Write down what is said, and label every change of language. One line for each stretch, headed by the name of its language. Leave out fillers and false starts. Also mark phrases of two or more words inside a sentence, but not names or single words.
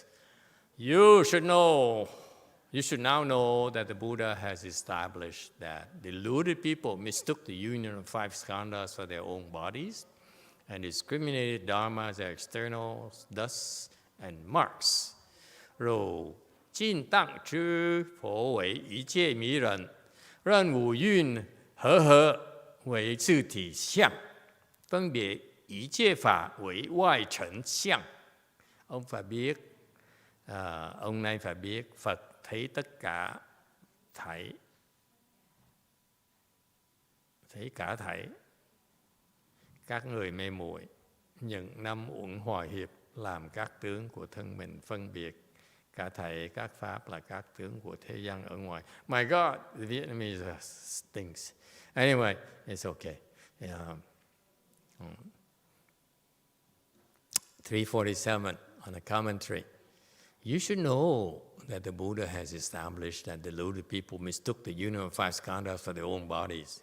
English: You should now know that the Buddha has established that deluded people mistook the union of five skandhas for their own bodies and discriminated dharmas as externals, thus and marks.
Chinese: 若尽当知佛为一切迷人，任五蕴和合为自体相，分别一切法为外尘相.
Vietnamese: Ông này phải biết Phật thấy tất cả thảy, các người mê muội, những năm uẩn hòa hiệp làm các tướng của thân mình phân biệt, cả thảy các pháp là các tướng của thế gian ở ngoài.
English: My God, the Vietnamese stinks. Anyway, it's okay. 347 on a commentary. You should know that the Buddha has established that deluded people mistook the union of five skandhas for their own bodies.